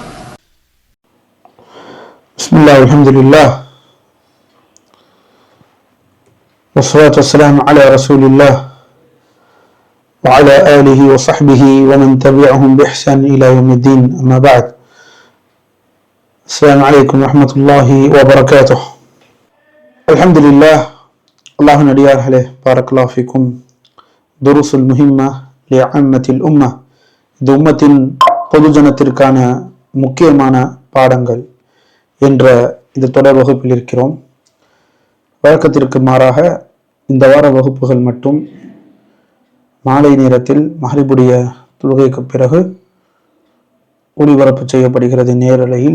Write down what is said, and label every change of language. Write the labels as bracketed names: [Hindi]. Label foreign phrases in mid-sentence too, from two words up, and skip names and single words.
[Arabic] بسم الله والحمد لله والصلاة والسلام على رسول الله وعلى آله وصحبه ومن تبعهم بإحسان إلى يوم الدين. أما بعد، السلام عليكم ورحمة الله وبركاته. الحمد لله. الله நடிகார்களே, بارك الله فيكم. الدروس المهمة لعامة الأمة, [Tamil] இந்த உம்மத்தின் பொதுஜனத்திற்கான முக்கியமான பாடங்கள் என்ற இந்த தொடர் வகுப்பில் இருக்கிறோம். வழக்கத்திற்கு மாறாக இந்த வார வகுப்புகள் மட்டும் மாலை நேரத்தில் மஹ்ரிபுடைய தொழுகைக்கு பிறகு ஒளிபரப்பு செய்யப்படுகிறது நேரலையில்.